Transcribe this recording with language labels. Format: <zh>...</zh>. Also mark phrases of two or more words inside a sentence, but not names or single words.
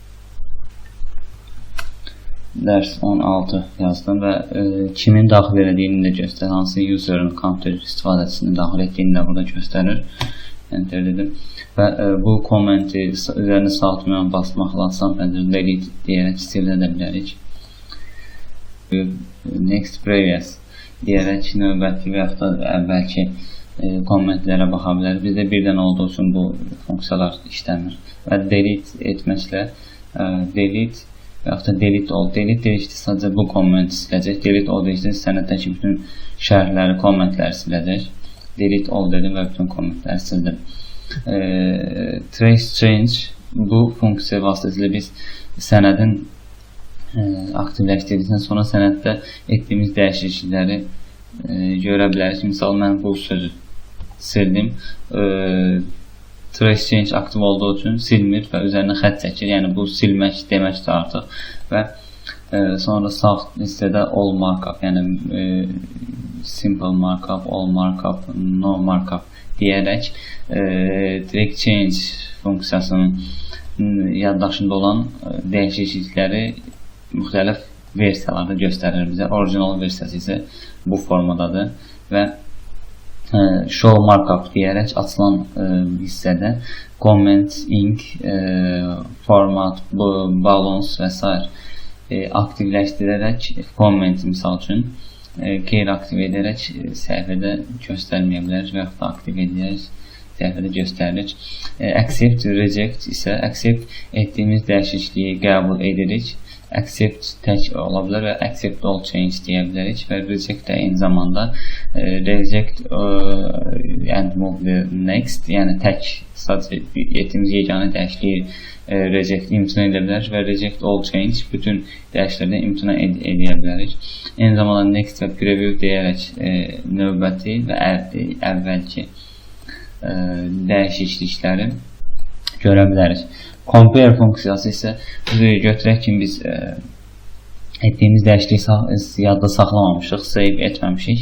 <az>Dərs 16 yazdım və kimin daxil edildiyini də göstərir, hansı user'ın counter istifadəçisini daxil etdiyini də burada göstərir. enter dedim və bu kommenti üzərini saltmayan basmaqla açılan pəncərədə delete deyərək sildə edə bilərik.</az> <en>Next previous</en> <az>deyərək növbəti və yaxud da əvvəlki kommentlərə baxa bilərik. Bizdə birdən olduğu üçün bu funksiyalar işləmir və delete etməklə delete və yaxud da</az> <en>delete all.</en> <az>Delete deyirsə sadəcə bu kommenti siləcək.</az> <en>Delete all</en> <az>deyirsə sənəddəki bütün şərhləri, kommentləri siləcək.</az> <en>Delete all</en> <az>dedim və bütün kommentləri sildim.</az> <en>Trace change</en> <az>bu funksiya vasitəsilə biz sənədin aktivləşdirdikdən sonra sənəddə etdiyimiz dəyişiklikləri görə bilərik. Misal mən bu sözü sildim.</az> <en>Trace change</en> <az>aktiv olduğu üçün silmir və üzərinə xətt çəkir. Yəni bu silmək deməkdir artıq və sonra sağ hissədə</az> <en>all markup,</en> <az>yəni</az> <en>simple markup, all markup, no markup</en> <az>deyərək</az> <en>trace change</en> <az>funksiyasının yaddaşında olan dəyişiklikləri müxtəlif versiyalarda göstərir bizə. Orijinal versiyası isə bu formadadır və</az> <en>show markup</en> <az>deyərək açılan hissədə</az> <en>comment, ink, format, balance</en> <az>və s. Aktivləşdirərək comment misal üçün qeyri-aktiv edərək səhifədə göstərməyə bilərik və yaxud da aktiv edərək səhifədə göstəririk.</az> <en>Accept, reject</en> <az>isə accept etdiyimiz dəyişikliyi qəbul edirik. Accept tək ola bilər və</az> <en>accept all change</en> <az>deyə bilərik və reject də eyni zamanda</az> <en>reject and move the next,</en> <az>yəni tək sadəcə etdiyimiz yeganə dəyişikliyi reject imtina edə bilər və</az> <en>reject all change</en> <az>bütün dəyişikliklərdən imtina edə bilərik. Eyni zamanda next və preview deyərək növbəti və əvvəlki dəyişiklikləri görə bilərik. Compare funksiyası isə götürək ki, biz etdiyimiz dəyişikliyi yadda saxlamamışıq, save etməmişik.</az>